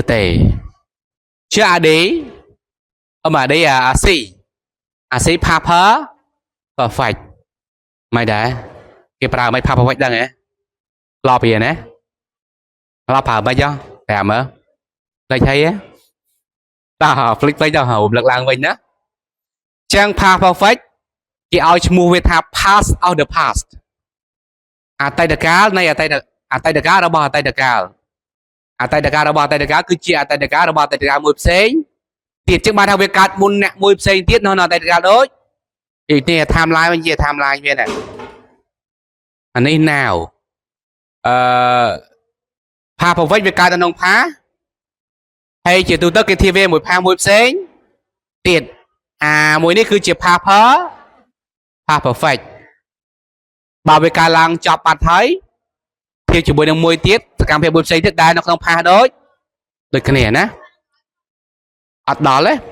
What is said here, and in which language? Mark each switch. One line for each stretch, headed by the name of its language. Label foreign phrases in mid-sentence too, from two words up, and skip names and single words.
Khmer: ទេជាអាឌីអាស៊ី
English: past perfect
Khmer: មិនដែរគេប្រើមិន
English: past perfect
Khmer: ដឹងហ៎ឡប់ពីណាឡប់ប្រើមិនចុះតែមើលលេចហើយតោះភ្លេចទៅរំលឹកឡើងវិញណាចឹង
English: past perfect
Khmer: គេឲ្យឈ្មោះវាថា
English: past of the past
Khmer: អតីតកាលនៃអតីតកាលរបស់អតីតកាល គឺជាអតីតកាលរបស់អតីតកាលមួយផ្សេងទៀតចឹងបានថាវាកើតមុនអ្នកមួយផ្សេងទៀតនៅអតីតកាលដូចនេះ timeline វិញជា timeline វាណាអានេះ now
English: past perfect
Khmer: វាកើតនៅក្នុង past ហើយជាទូទៅគេធៀបវាមួយ past មួយផ្សេងទៀតមួយនេះគឺជា
English: past perfect
Khmer: បើវាកើតឡើងចប់បាត់ហើយធៀបជាមួយនឹងមួយទៀតសកម្មភាពមួយផ្សេងទៀតដែលនៅក្នុង past ដូចគ្នាណាអត់ដល់ទេ